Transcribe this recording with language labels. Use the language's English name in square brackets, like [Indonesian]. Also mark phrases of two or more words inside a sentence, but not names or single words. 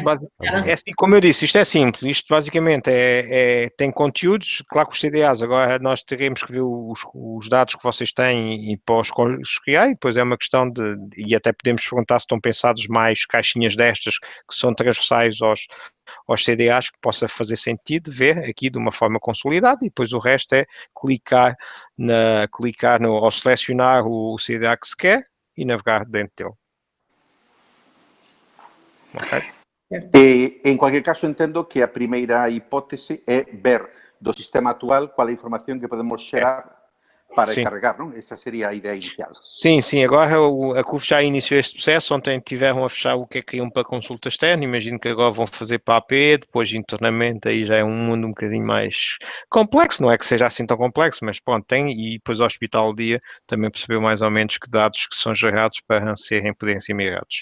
[Portuguese] É assim, como eu disse, isto é simples, isto basicamente tem conteúdos, claro que os CDAs, agora nós teremos que ver os dados que vocês têm e para os criar, e depois é uma questão e até podemos perguntar se estão pensados mais caixinhas destas que são transversais aos CDAs, que possa fazer sentido ver aqui de uma forma consolidada, e depois o resto é clicar ou selecionar o CDA que se quer e navegar dentro dele. Ok? [Spanish] En cualquier caso, [Galician] entendo que a primeira hipótese é ver do sistema actual qual é a información que podemos xerar para carregar, non? Esa sería a ideia inicial. [Portuguese] Sim. Agora a CUF já iniciou este processo. Ontem tiveram a fechar o que é que iam para consulta externa. Imagino que agora vão fazer para a AP, depois internamente aí já é um mundo um bocadinho mais complexo. Não é que seja assim tão complexo, mas pronto, tem. E depois o Hospital Dia também percebeu mais ou menos que dados que são gerados para poderem ser migrados.